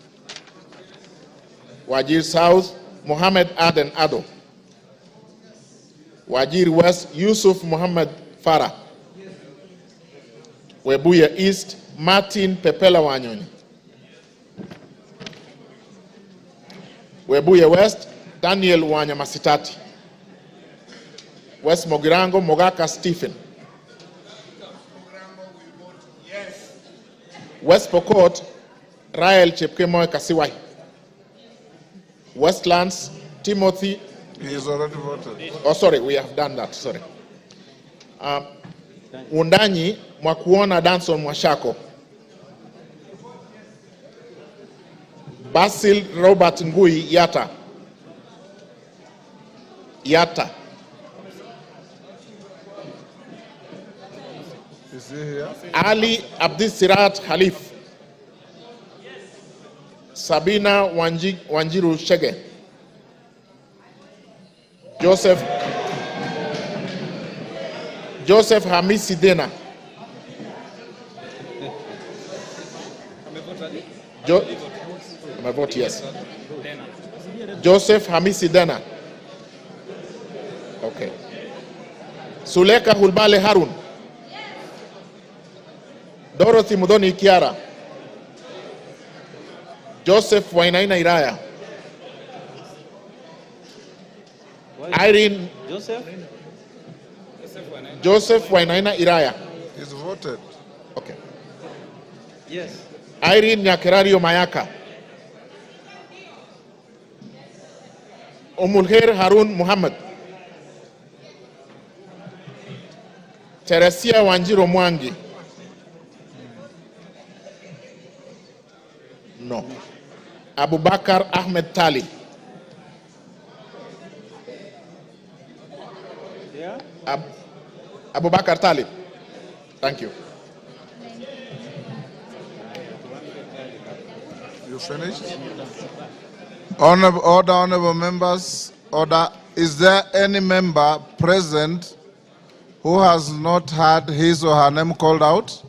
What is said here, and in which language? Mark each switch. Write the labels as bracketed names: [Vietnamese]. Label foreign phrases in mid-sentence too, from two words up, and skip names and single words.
[English] Wajir South Muhammad Aden Ado. Wajir West Yusuf Muhammad Farah. Webuye East Martin Pepela Wanyoni. Webuye West Daniel Wanyamasitati. West Mogirango Mogaka Stephen. West Pokot Rael Chepkemoy Kasiwai. Westlands Timothy. He is already voted. Oh, sorry, we have done that. Sorry. Undanyi Mwakuona Danson Mwashako. Basil Robert Ngui Yata. Yata. Is he here? Ali Abdisirat Khalif. Sabina Wanjiru Shege. Joseph Hamisi Dena. My vote yes. Joseph Hamisi Dena. Okay. Suleka Hulbale Harun. Dorothy Mudoni Kiara. Joseph Wainaina Iraya. Irene Joseph Wainaina Iraya. He's voted. Okay. Yes. Irene Nyakerario Mayaka. Omulher Harun Muhammad. Teresia Wanjiro Mwangi. No. Abubakar Ahmed Talib. Yeah. Abubakar Talib. Thank you. You finished? Honorable members, order. Is there any member present who has not had his or her name called out?